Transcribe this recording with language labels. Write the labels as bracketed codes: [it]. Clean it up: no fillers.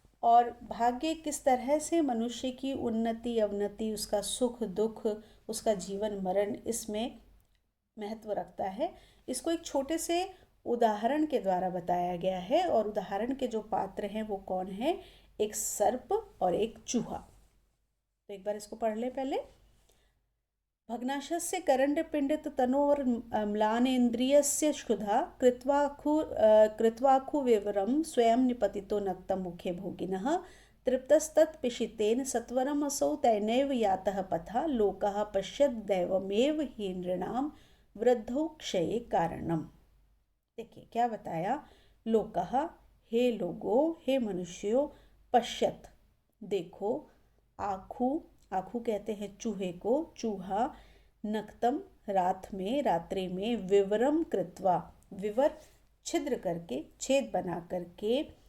[hi] और भाग्य किस तरह से मनुष्य की उन्नति अवनति, उसका सुख दुख, उसका जीवन मरण, इसमें महत्व रखता है, इसको एक छोटे से उदाहरण के द्वारा बताया गया है। और उदाहरण के जो पात्र हैं वो कौन है? एक सर्प और एक चूहा। तो एक बार इसको पढ़ ले पहले। [sa] भग्नाशस्य करण्डपिण्डित तनोर म्लानेन्द्रियस्य क्षुधा कृत्वाखुविवरं स्वयं निपतितो नक्तं मुखे भोगिनः तृप्तस्तत्पिशितेन सत्वरम् असौ तैनैव यातः पथा लोकः पश्यत् दैवमेव हि नृणां वृद्धौ क्षये कारणम। [hi] देखिए क्या बताया लोकः, हे लोगों, हे मनुष्यों, पश्यत, देखो, आखू, आखू कहते हैं चूहे को, चूहा, नक्तम, रात में, रात्रि में, [sa] विवरम कृत्वा, [hi] विवर छिद्र करके, छेद बना करके,